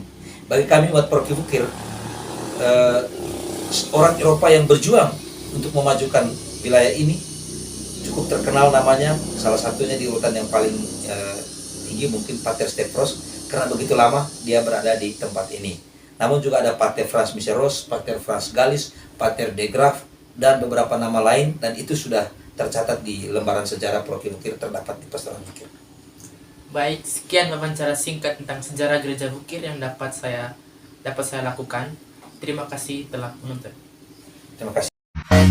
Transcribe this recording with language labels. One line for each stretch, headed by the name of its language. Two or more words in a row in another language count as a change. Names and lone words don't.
Indonesian: Bagi kami umat Paroki Bukir, orang Eropa yang berjuang untuk memajukan wilayah ini cukup terkenal namanya, salah satunya di urutan yang paling tinggi mungkin Pater Stepros, karena begitu lama dia berada di tempat ini. Namun juga ada Pater Frans Miseros, Pater Frans Galis, Pater de Graaf, dan beberapa nama lain, dan itu sudah tercatat di lembaran sejarah Paroki Bukir, terdapat di Pastoran Bukir. Baik, sekian wawancara singkat tentang sejarah gereja Bukir yang dapat saya lakukan. Terima kasih telah menonton.